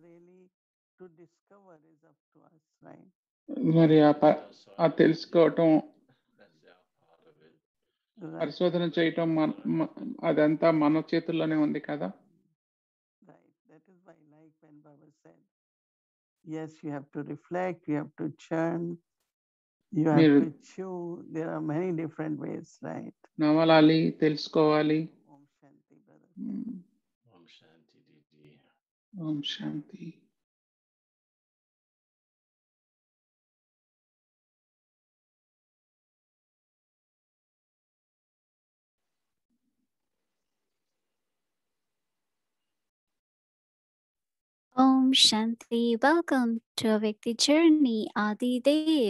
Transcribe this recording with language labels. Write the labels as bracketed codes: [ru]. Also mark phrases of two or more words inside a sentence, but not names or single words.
[te] మరి ఆ తెలుసుకోవటం, పరిశోధన చేయటం అదంతా మన చేతుల్లోనే ఉంది కదా. [en] That is why, like when Baba said, yes, you have to reflect, you have to churn, you have to chew. There are many different ways, right? [te] నవలాలి, తెలుసుకోవాలి. [hi] ॐ शान्ति, [en] brother. [hi] ॐ शान्ति, [en] Didi. [hi] ॐ शान्ति. ॐ शान्ति. [en] Welcome to Avyakti Journey, Adi Dev.